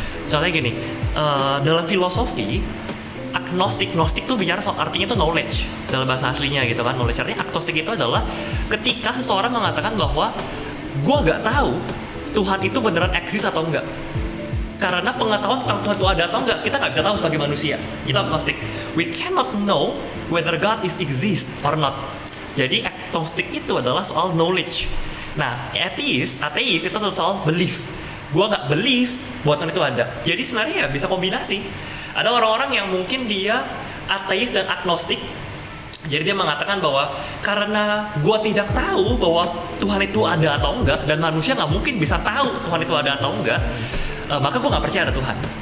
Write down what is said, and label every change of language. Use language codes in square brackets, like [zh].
[id] Contohnya gini, dalam filosofi, gnostik tuh bicara soal artinya itu knowledge dalam bahasa aslinya gitu kan. Knowledge artinya agnostik itu adalah ketika seseorang mengatakan bahwa gua nggak tahu Tuhan itu beneran eksis atau enggak. Karena pengetahuan tentang Tuhan itu ada atau enggak kita nggak bisa tahu sebagai manusia. Itu agnostik. [en] We cannot know whether God is exist or not. [id] Jadi agnostik itu adalah soal knowledge. Nah, ateis itu adalah soal belief. Gua nggak believe bahwa Tuhan itu ada. Jadi sebenarnya ya bisa kombinasi. Ada orang-orang yang mungkin dia ateis dan agnostik. Jadi dia mengatakan bahwa karena gua tidak tahu bahwa Tuhan itu ada atau enggak, dan manusia nggak mungkin bisa tahu Tuhan itu ada atau enggak, maka gua nggak percaya ada Tuhan.